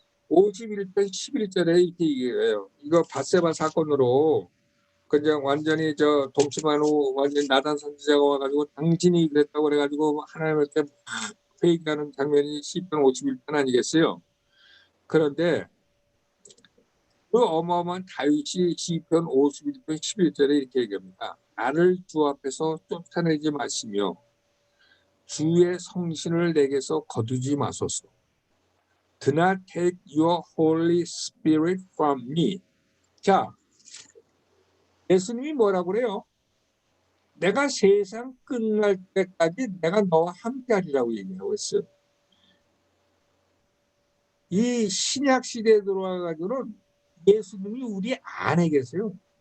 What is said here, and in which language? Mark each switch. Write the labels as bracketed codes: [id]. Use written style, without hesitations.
[ko] 51편 11절에 이렇게 얘기해요. 이거 밧세바 사건으로 그냥 완전히 저 동침한 후 완전히 나단 선지자가 와가지고 당신이 그랬다고 그래가지고 하나님한테 막 회개하는 장면이 시편 51편 아니겠어요? 그런데 그 어마어마한 다윗이 시편 51편 11절에 이렇게 얘기합니다. 나를 주 앞에서 쫓아내지 마시며 주의 성신을 내게서 거두지 마소서. [en] Do not take your Holy Spirit from me. [ko] 자, 예수님이 뭐라고 그래요? 내가 세상 끝날 때까지 내가 너와 함께하리라고 얘기하고 있어요. 이 신약 시대에 들어와가지고는 예수님이 우리 안에 계세요.